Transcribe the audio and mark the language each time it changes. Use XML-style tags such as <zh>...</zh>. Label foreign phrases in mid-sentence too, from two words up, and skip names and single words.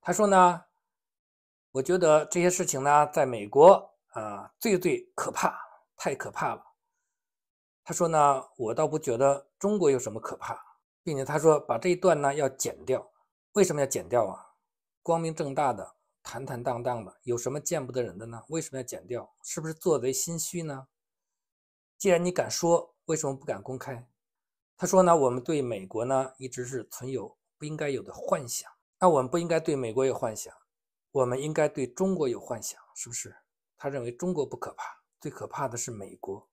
<zh>他說呢，我覺得這些事情呢，在美國最可怕，太可怕了。他說呢，我倒不覺得中國有什麼可怕，並且他說把這一段呢要剪掉。為什麼要剪掉啊？光明正大的坦坦蕩蕩的，有什麼見不得人的呢？為什麼要剪掉？是不是做賊心虛呢？既然你敢說，為什麼不敢公開？他說呢，我們對美國呢一直是存有不應該有的幻想。那我們不應該對美國有幻想，我們應該对中國有幻想，是不是？他認為中國不可怕，最可怕的是美國。</zh>